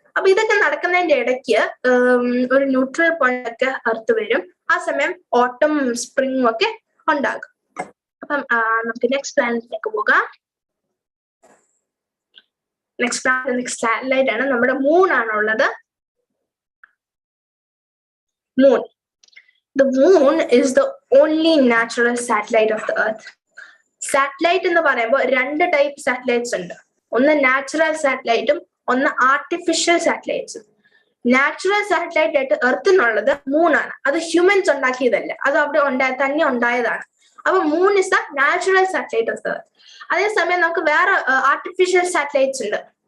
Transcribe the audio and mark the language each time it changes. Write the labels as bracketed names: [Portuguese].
[Malayalam] അപ്പൊ ഇതൊക്കെ നടക്കുന്നതിന്റെ ഇടയ്ക്ക് ഒരു ന്യൂട്രൽ പോയിന്റ് ഒക്കെ എർത്ത് വരും. ആ സമയം ഓട്ടം സ്പ്രിംഗും ഒക്കെ ഉണ്ടാകും. അപ്പം നമുക്ക് നെക്സ്റ്റ് പ്ലാനറ്റിലേക്ക് പോകാം. നെക്സ്റ്റ് സാറ്റലൈറ്റ് ആണ് നമ്മുടെ മൂൺ ആണുള്ളത്. [English] Moon. The moon is the only natural satellite of the earth. [Malayalam] Satellite എന്ന് പറയുമ്പോൾ രണ്ട് ടൈപ്പ് സാറ്റലൈറ്റ്സ് ഉണ്ട്. ഒന്ന് നാച്ചുറൽ സാറ്റലൈറ്റും ഒന്ന് ആർട്ടിഫിഷ്യൽ സാറ്റലൈറ്റ്സും. നാച്ചുറൽ സാറ്റലൈറ്റ് ആയിട്ട് എർത്തിനുള്ളത് മൂണാണ്. അത് ഹ്യൂമൻസ് ഉണ്ടാക്കിയതല്ല, അത് അവിടെ തന്നെ ഉണ്ടായതാണ്. അപ്പൊ [English] Moon is the natural satellite of the earth. [Malayalam] അതേസമയം നമുക്ക് വേറെ ആർട്ടിഫിഷ്യൽ സാറ്റലൈറ്റ്സ് ഉണ്ട്.